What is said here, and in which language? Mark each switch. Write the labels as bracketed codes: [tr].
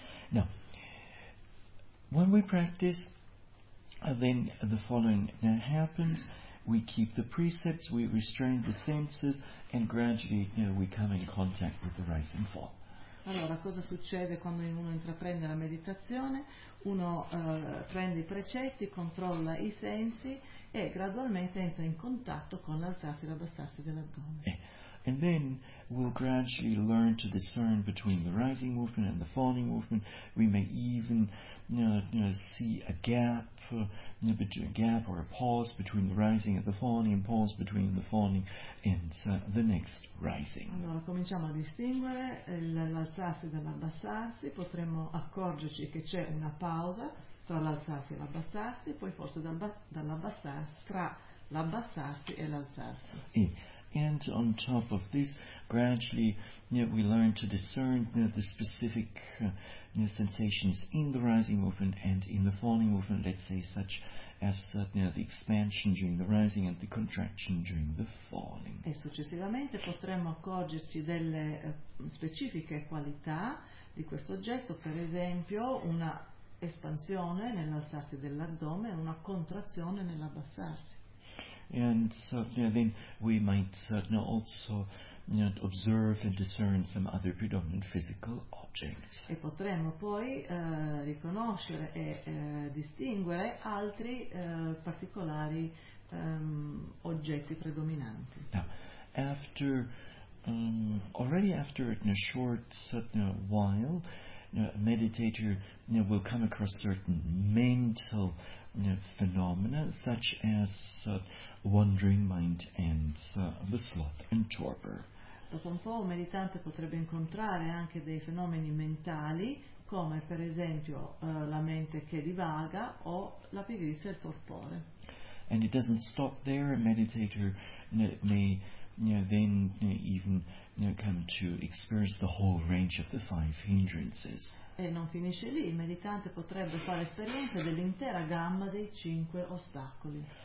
[en] Now, when we practice, then the following happens. We keep the precepts, we restrain the senses, and gradually we come in contact with the rise and fall. [it] Allora, cosa succede quando uno intraprende la meditazione? Uno prende i precetti, controlla i sensi e gradualmente entra in contatto con l'alzarsi e l'abbassarsi dell'addome. [en] And then we'll gradually learn to discern between the rising movement and the falling movement. We may even see a gap, a gap or a pause between the rising and the falling, and pause between the falling and the next rising. [it] Allora, cominciamo a distinguere l'alzarsi dall'abbassarsi. Potremmo accorgerci che c'è una pausa tra l'alzarsi e l'abbassarsi, poi forse dall'abbassarsi tra l'abbassarsi e l'alzarsi. [en] And on top of this, gradually we learn to discern the specific sensations in the rising movement and in the falling movement, let's say such as the expansion during the rising and the contraction during the falling. [it] E successivamente potremmo accorgersi delle specifiche qualità di questo oggetto, per esempio una espansione nell'alzarsi dell'addome e una contrazione nell'abbassarsi. [en] And then we might also observe and discern some other predominant physical objects. [it] E potremmo poi riconoscere e distinguere altri particolari oggetti predominanti. [en] Now, after already after a short while, a meditator will come across certain mental phenomena such as wandering mind and the sloth and torpor. [it] Dopo un po' un meditante potrebbe incontrare anche dei fenomeni mentali come per esempio la mente che divaga o la pigrizia e il torpore. [en] And it doesn't stop there. A meditator may then even come to experience the whole range of the five hindrances. [it] E non finisce lì, il meditante potrebbe fare esperienza dell'intera gamma dei cinque ostacoli.